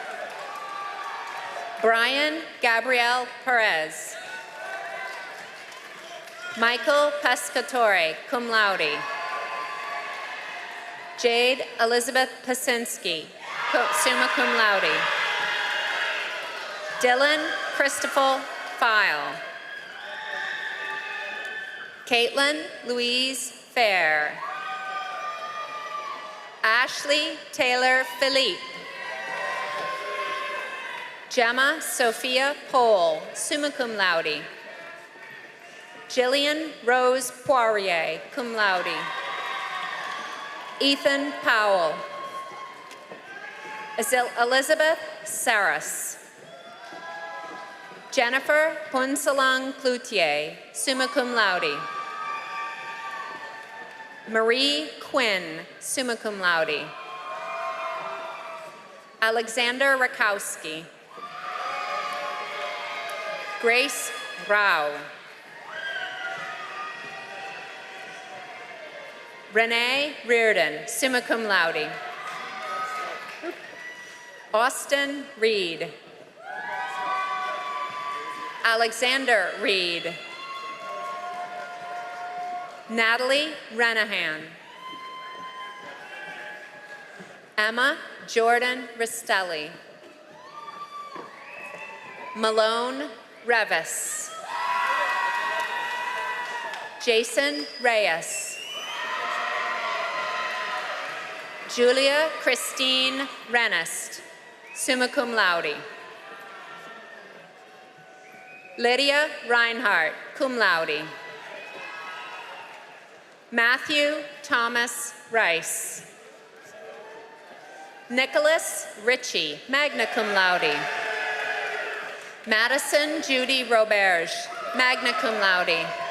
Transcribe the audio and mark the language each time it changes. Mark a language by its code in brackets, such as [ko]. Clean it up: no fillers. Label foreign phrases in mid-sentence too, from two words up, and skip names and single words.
[en] Brian Gabriel Perez. Michael Pescatore, [la] cum laude. [en] Jade Elizabeth Pasinski, [la] summa cum laude. [en] Dylan Christopher File. Caitlin Louise Fair. Ashley Taylor Philippe. Gemma Sophia Pohl, [la] summa cum laude. [en] Jillian Rose Poirier, [la] cum laude. [en] Ethan Powell. Elizabeth Saras. Jennifer Punsalang Cloutier, [la] summa cum laude. [en] Marie Quinn, [la] summa cum laude. [en] Alexander Rakowski. Grace Rao. Renee Reardon, [la] summa cum laude. [en] Austin Reed. Alexander Reed. Natalie Renahan. Emma Jordan Ristelli. Malone Revis. Jason Reyes. Julia Christine Renest, [la] summa cum laude. [en] Lydia Reinhardt, [la] cum laude. [en] Matthew Thomas Rice. Nicholas Ritchie, [la] magna cum laude. [en] Madison Judy Roberge, [la] magna cum laude.